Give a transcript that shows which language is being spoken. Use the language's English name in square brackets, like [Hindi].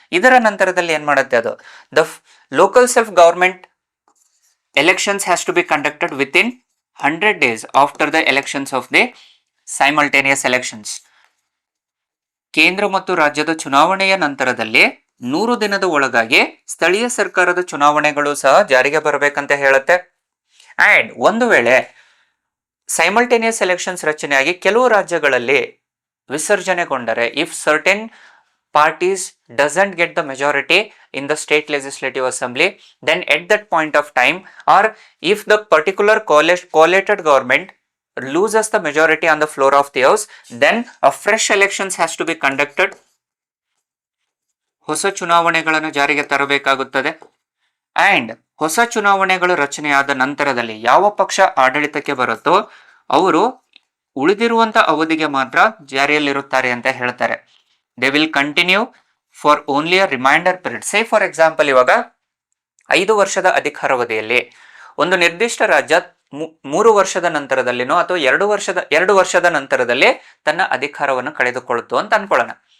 [Kannada] ಇದರ ನಂತರದಲ್ಲಿ ಏನ್ ಮಾಡುತ್ತೆ, ಅದು [English] The local self government elections has to be conducted within 100 days after the elections of the simultaneous elections. [Kannada] ಕೇಂದ್ರ ಮತ್ತು ರಾಜ್ಯದ ಚುನಾವಣೆಯ ನಂತರದಲ್ಲಿ 100 ದಿನದ ಒಳಗಾಗಿ ಸ್ಥಳೀಯ ಸರ್ಕಾರದ ಚುನಾವಣೆಗಳು ಸಹ ಜಾರಿಗೆ ಬರಬೇಕಂತ ಹೇಳುತ್ತೆ. [English] and [Kannada] ಒಂದು ವೇಳೆ ಸೈಮಲ್ಟೇನಿಯಸ್ ಎಲೆಕ್ಷನ್ಸ್ ರಚನೆಯಾಗಿ ಕೆಲವು ರಾಜ್ಯಗಳಲ್ಲಿ ವಿಸರ್ಜನೆಗೊಂಡರೆ, [English] If certain parties doesn't get the majority in the state legislative assembly, then at that point of time, or if the particular collated government loses the majority on the floor of the house, then a fresh elections has to be conducted. [Kannada] ಹೊಸ ಚುನಾವಣೆಗಳನ್ನು ಜಾರಿಗೆ ತರಬೇಕಾಗುತ್ತದೆ. And ಹೊಸ ಚುನಾವಣೆಗಳು ರಚನೆಯಾದ ನಂತರದಲ್ಲಿ ಯಾವ ಪಕ್ಷ ಆಡಳಿತಕ್ಕೆ ಬರುತ್ತೋ ಅವರು ಉಳಿದಿರುವಂತ ಅವಧಿಗೆ ಮಾತ್ರ ಜಾರಿಯಲ್ಲಿರುತ್ತಾರೆ ಅಂತ ಹೇಳ್ತಾರೆ. [English] They will continue for only a reminder period. Say for example, [Kannada] ಇವಾಗ 5 ವರ್ಷದ ಅಧಿಕಾರಾವಧಿಯಲ್ಲಿ ಒಂದು ನಿರ್ದಿಷ್ಟ ರಾಜ್ಯ 3 ವರ್ಷದ ನಂತರದಲ್ಲಿನೋ ಅಥವಾ 2 ವರ್ಷದ ನಂತರದಲ್ಲಿ ತನ್ನ ಅಧಿಕಾರವನ್ನು ಕಳೆದುಕೊಳ್ಳುತ್ತು ಅಂತ ಅನ್ಕೊಳ್ಳೋಣ.